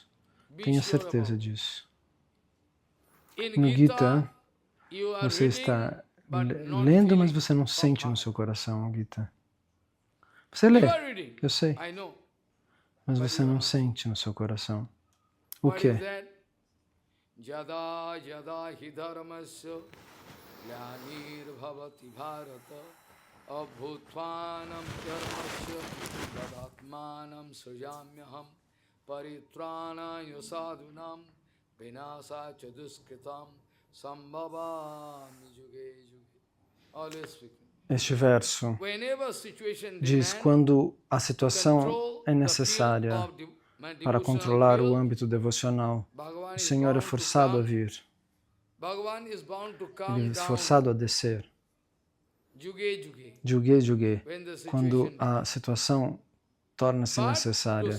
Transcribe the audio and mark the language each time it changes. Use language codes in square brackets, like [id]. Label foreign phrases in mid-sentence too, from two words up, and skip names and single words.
[pt] Tenha certeza disso. No Gita, você está lendo, mas você não sente no seu coração, Gita. Você lê, eu sei, mas você não sente no seu coração. O que? [sa] यदा यदा हि धर्मस्य ग्लानिर्भवति भारत अभ्युत्थानम् धर्मस्य तदात्मानं सृजाम्यहम् परित्राणाय साधूनां विनाशाय च दुष्कृताम् सम्भवामि युगे युगे. [en] Always speaking. [pt] Este verso diz: quando a situação é necessária para controlar o âmbito devocional, o Senhor é forçado a vir. Ele é forçado a descer. [sa] युगे युगे, [pt] quando a situação torna-se necessária.